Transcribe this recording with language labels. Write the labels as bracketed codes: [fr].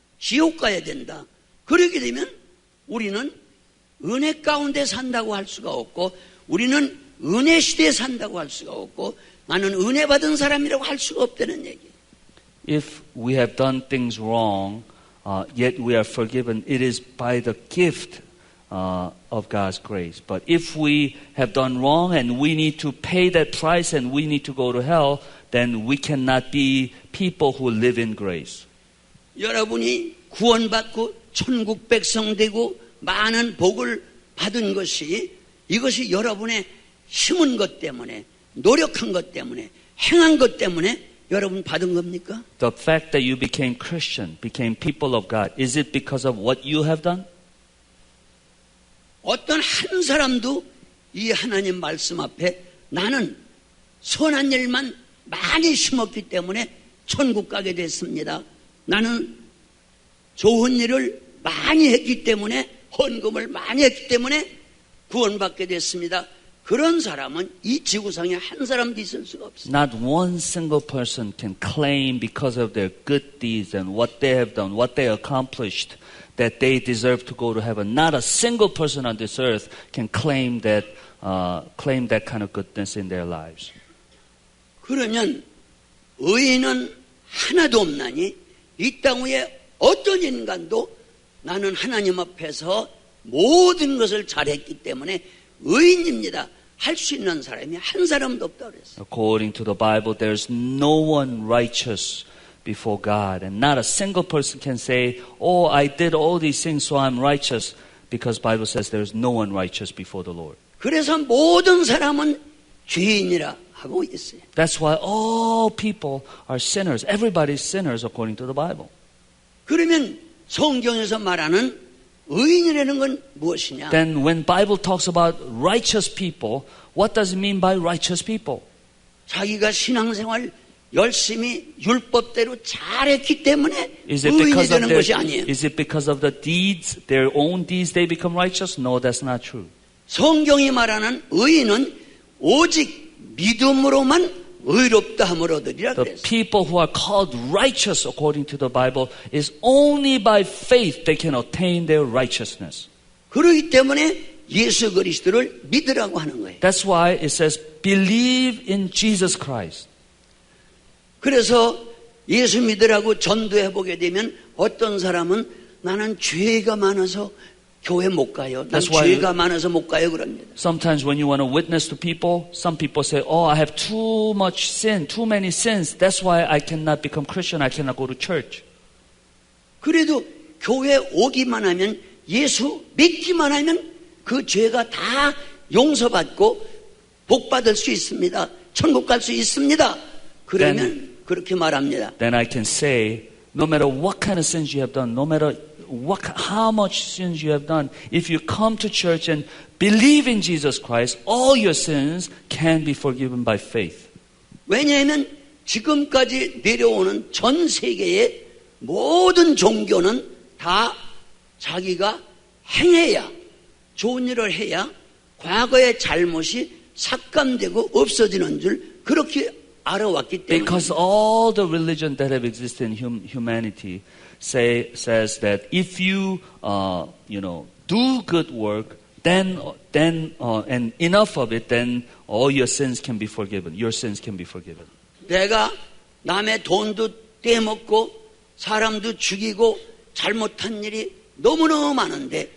[ko] 지옥 가야 된다. 그렇게 되면 우리는 은혜 가운데 산다고 할 수가 없고 우리는 은혜 시대에 산다고 할 수가 없고 나는 은혜 받은 사람이라고 할 수가 없다는 얘기예요. [en] If we have done things wrong, yet we are forgiven, it is by the gift of God's grace. But if we have done wrong and we need to pay that price and we need to go to hell, then we cannot be people who live in grace. [ko] 여러분이 구원받고 천국 백성 되고 많은 복을 받은 것이 이것이 여러분의 힘은 것 때문에 노력한 것 때문에 행한 것 때문에 여러분 받은 겁니까? [en] The fact that you became Christian, became people of God, is it because of what you have done? [ko] 어떤 한 사람도 이 하나님 말씀 앞에 나는 선한 일만 많이 심었기 때문에 천국 가게 됐습니다. 나는 좋은 일을 많이 했기 때문에 헌금을 많이 했기 때문에 구원받게 됐습니다. 그런 사람은 이 지구상에 한 사람도 있을 수가 없어요. [en] Not one single person can claim because of their good deeds and what they have done, what they accomplished, that they deserve to go to heaven. Not a single person on this earth can claim that kind of goodness in their lives. [ko] 그러면 의인은 하나도 없나니 이 땅 위에 어떤 인간도 나는 하나님 앞에서 모든 것을 잘했기 때문에 의인입니다. 할 수 있는 사람이 한 사람도 없다고 그랬어요. [en] According to the Bible, there's no one righteous before God. And not a single person can say, oh, I did all these things so I'm righteous. Because Bible says there's no one righteous before the Lord. [ko] 그래서 모든 사람은 죄인이라 하고 있어요. [en] That's why all people are sinners. Everybody's sinners according to the Bible. [ko] 그러면 성경에서 말하는 의인이라는 건 무엇이냐? [en] Then when Bible talks about righteous people, what does it mean by righteous people? [ko] 자기가 신앙생활 열심히 율법대로 잘했기 때문에 [en] Is it [ko] 의인이 [en] because of [ko] 되는 것이 아니에요. [en] is it because of the deeds, their own deeds, they become righteous? No, that's not true. [ko] 성경이 말하는 의인은 오직 믿음으로만 의롭다 함을 얻으리라 [en] The [ko] 그랬어요. [en] people who are called righteous according to the Bible is only by faith they can attain their righteousness. [ko] 그렇기 때문에 예수 그리스도를 믿으라고 하는 거예요. [en] That's why it says believe in Jesus Christ. [ko] 그래서 예수 믿으라고 전도해 보게 되면 어떤 사람은 나는 죄가 많아서 교회 못 가요. 난 [en] That's why- [ko] 죄가 많아서 못 가요 그럽니다. [en] Sometimes when you want to witness to people, some people say, oh, I have too much sin, too many sins. That's why I cannot become Christian. I cannot go to church. [ko] 그래도 교회 오기만 하면 예수 믿기만 하면 그 죄가 다 용서받고 복 받을 수 있습니다. 천국 갈 수 있습니다. 그러면 그렇게 말합니다. [en] Then I can say, no matter what kind of sins you have done, no matter how much sins you have done, if you come to church and believe in Jesus Christ, all your sins can be forgiven by faith. [ko] 왜냐하면 지금까지 내려오는 전 세계의 모든 종교는 다 자기가 행해야, 좋은 일을 해야 과거의 잘못이 삭감되고 없어지는 줄 그렇게 알아왔기 때문에. [en] Because all the religion that have existed in humanity says that if you do good work, then and enough of it, then all your sins can be forgiven. Your sins can be forgiven. [ko] 내가 남의 돈도 떼먹고 사람도 죽이고 잘못한 일이 너무너무 많은데